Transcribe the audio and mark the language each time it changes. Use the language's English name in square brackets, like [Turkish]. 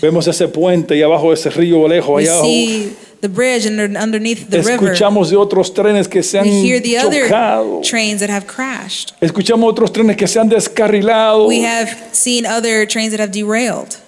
[Spanish] vemos ese puente y abajo ese río lejos [English] We [Spanish] allá abajo, [English] see the bridge and underneath the river. [Spanish] escuchamos de otros trenes que se han [English] We hear the other [Spanish] chocado. [English] trains that have crashed. [Spanish] Escuchamos otros trenes que se han descarrilado. [English] We have seen other trains that have derailed.